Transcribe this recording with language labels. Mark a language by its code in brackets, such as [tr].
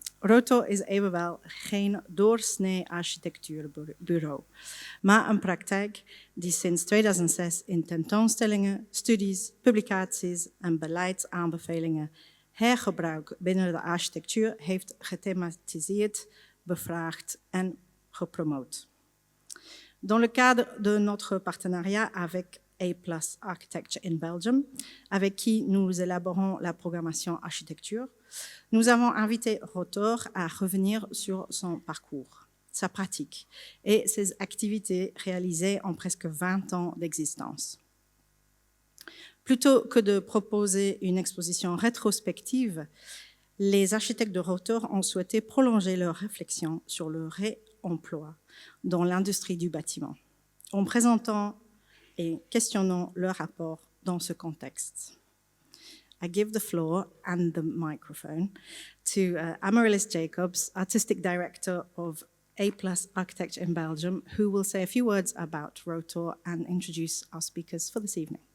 [nl] Rotor is evenwel geen doorsnee architectuurbureau, maar een praktijk die sinds 2006 in tentoonstellingen, studies, publicaties en beleidsaanbevelingen hergebruik binnen de architectuur heeft gethematiseerd, bevraagd en gepromoot. [fr] Dans le cadre de notre partenariat avec A+ Architecture in Belgium, avec qui nous élaborons la programmation architecture, nous avons invité Rotor à revenir sur son parcours, sa pratique et ses activités réalisées en presque 20 ans d'existence. Plutôt que de proposer une exposition rétrospective, les architectes de Rotor ont souhaité prolonger leur réflexion sur le réemploi dans l'industrie du bâtiment, en présentant et questionnant leur rapport dans ce contexte. [en] I give the floor and the microphone to Amaryllis Jacobs, Artistic Director of A+ Architecture in Belgium, who will say a few words about Rotor and introduce our speakers for this evening.